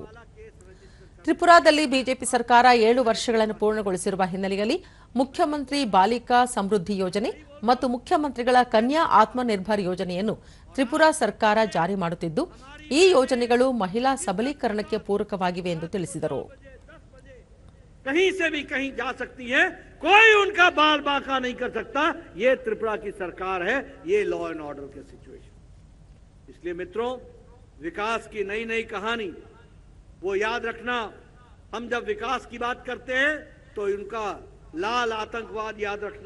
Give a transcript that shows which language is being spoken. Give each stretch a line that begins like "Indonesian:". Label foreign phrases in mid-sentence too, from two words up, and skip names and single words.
Kannada: ತ್ರಿಪುರಾದಲ್ಲಿ ಬಿಜೆಪಿ ಸರ್ಕಾರ 7 ವರ್ಷಗಳನ್ನು ಪೂರ್ಣಗೊಳಿಸಿರುವ ಹಿನ್ನೆಲೆಯಲ್ಲಿ ಮುಖ್ಯಮಂತ್ರಿ ಬಾಲಿಕಾ ಸಮೃದ್ಧಿ ಯೋಜನೆ ಮತ್ತು ಮುಖ್ಯಮಂತ್ರಿಗಳ ಕನ್ಯಾ ಆತ್ಮನಿರ್ಭರ್ ಯೋಜನೆಯನ್ನು ತ್ರಿಪುರಾ ಸರ್ಕಾರ ಜಾರಿ ಮಾಡುತ್ತಿದ್ದು, ಈ ಯೋಜನೆಗಳು ಮಹಿಳಾ ಸಬಲೀಕರಣಕ್ಕೆ ಪೂರಕವಾಗಿವೆ ಎಂದು ತಿಳಿಸಿದರು.
Hindi: कहीं से भी कहीं जा सकती है, कोई उनका बाल बांका नहीं कर सकता. ये त्रिपुरा की सरकार है, ये
English: law and order
Hindi: के सिचुएशन. इसलिए मित्रों, विकास की नई नई कहानी वो याद रखना. हम जब विकास की बात करते हैं तो उनका लाल आतंकवाद याद रखना.